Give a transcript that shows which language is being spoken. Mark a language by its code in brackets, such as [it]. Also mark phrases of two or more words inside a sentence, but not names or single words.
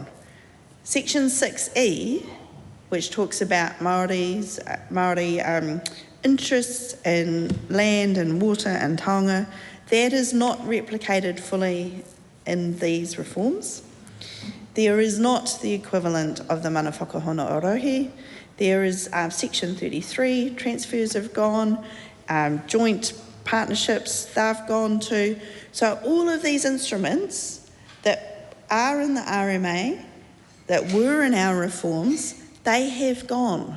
[en] Section 6E, which talks about Māori interests in land and water and taonga, that is not replicated fully in these reforms. There is not the equivalent of the [mi] mana whakahona o rohe. [en] There is section 33, transfers have gone, joint partnerships, they've gone too. So all of these instruments that are in the RMA, that were in our reforms, they have gone.